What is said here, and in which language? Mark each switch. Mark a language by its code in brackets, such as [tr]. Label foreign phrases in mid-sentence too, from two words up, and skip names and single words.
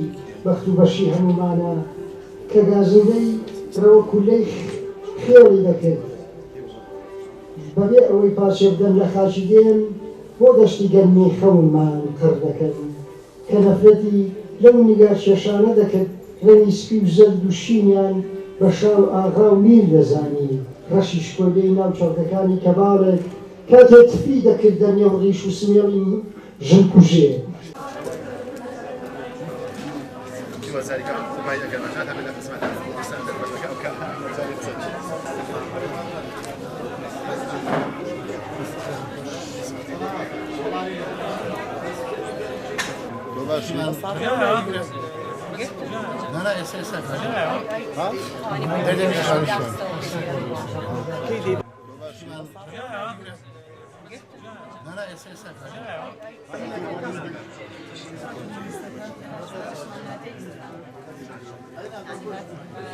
[ckb] بەخت و بەشی هەمومانە کە گازندەی ڕەوە کولەی خێڵی دەکرد بەبێ ئەوەی پاچێ بدەن لە خاچی دێن بۆ دەشتی گەرمی خەونمان قڕ دەکەن کە نەفرەتی لەو نیگار شێشانە دەکرد ڕەنی سپی و زەرد و شینیان بە شاو ئاغا و میر دەزانی ڕەشی شکۆلەی ناو چەڵکەکانی کەباڵێک کاتێ تفی دەکرد دەرنێو ڕیش و سمێڵی ژنکوژێ [ar] وذلك ما يقدر هذا من الاسماء المستندة او لا لا اساسا ها ده مش عارف لا لا اساسا